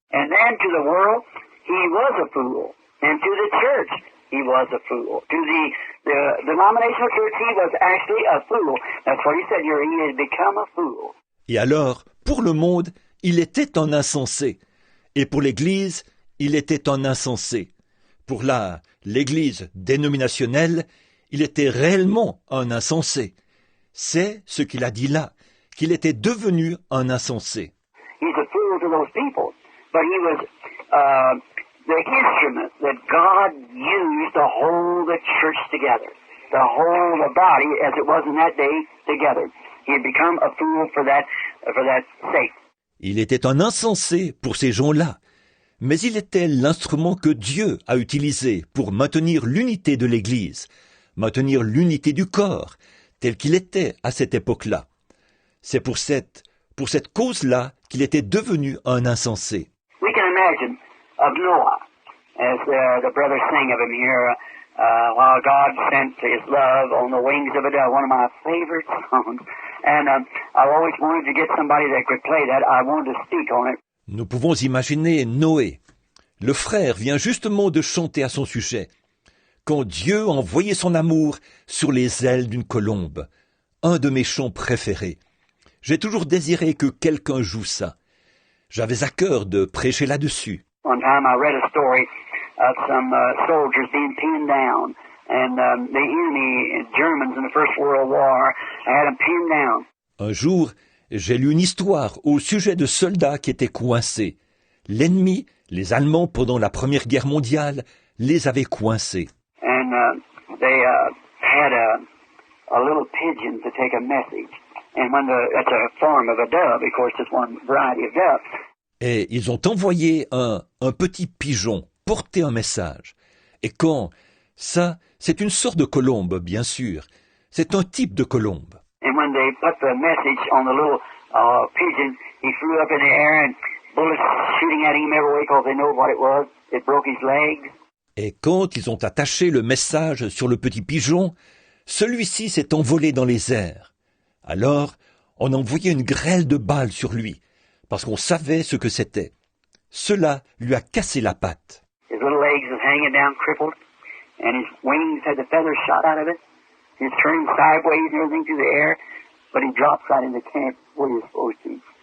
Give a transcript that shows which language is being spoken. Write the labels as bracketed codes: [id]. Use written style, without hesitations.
[en] And then to the world, he was a fool. And to the church, he was a fool. To the denominational church, he was actually a fool. That's what he said here, he has become a fool. [fr] Et alors, pour le monde, il était un insensé. Et pour l'Église, il était un insensé. Pour l'Église dénominationnelle, il était réellement un insensé. C'est ce qu'il a dit là, qu'il était devenu un insensé. [en] He's a fool to those people, but he was the instrument that God used to hold the church together, to hold the body as it was in that day together. He had become a fool for that sake. [fr] Il était un insensé pour ces gens-là, mais il était l'instrument que Dieu a utilisé pour maintenir l'unité de l'Église, maintenir l'unité du corps, tel qu'il était à cette époque-là. C'est pour cette cause-là qu'il était devenu un insensé. [en] We can imagine of Noah, as the brothers sing of him here, while God sent his love on the wings of a dove, one of my favorite songs. And I've always wanted to get somebody that could play that. I wanted to speak on it. [fr] Nous pouvons imaginer Noé. Le frère vient justement de chanter à son sujet. Quand Dieu a envoyé son amour sur les ailes d'une colombe. Un de mes chants préférés. J'ai toujours désiré que quelqu'un joue ça. J'avais à cœur de prêcher là-dessus. [en] One time I read a story of some soldiers being pinned down. And the enemy, Germans in the First World War, had them pinned down. [fr] Un jour, j'ai lu une histoire au sujet de soldats qui étaient coincés. L'ennemi, les Allemands pendant la Première Guerre mondiale, les avait coincés. [en] And they had a little pigeon to take a message. And when that's a form of a dove, of course, it's one variety of dove. [fr] Et ils ont envoyé un petit pigeon porter un message. Et quand ça, c'est une sorte de colombe, bien sûr. C'est un type de colombe. [en] And when they put the message on the little pigeon, he flew up in the air and bullets shooting at him every way because they know what it was. It broke his leg. [fr] Et quand ils ont attaché le message sur le petit pigeon, celui-ci s'est envolé dans les airs. Alors, on a envoyé une grêle de balles sur lui, parce qu'on savait ce que c'était. Cela lui a cassé la patte. [en] His little legs was hanging down crippled, and his wings had the feathers shot out of it. He's turning sideways and everything through the air, but he drops right in the camp where he was supposed to.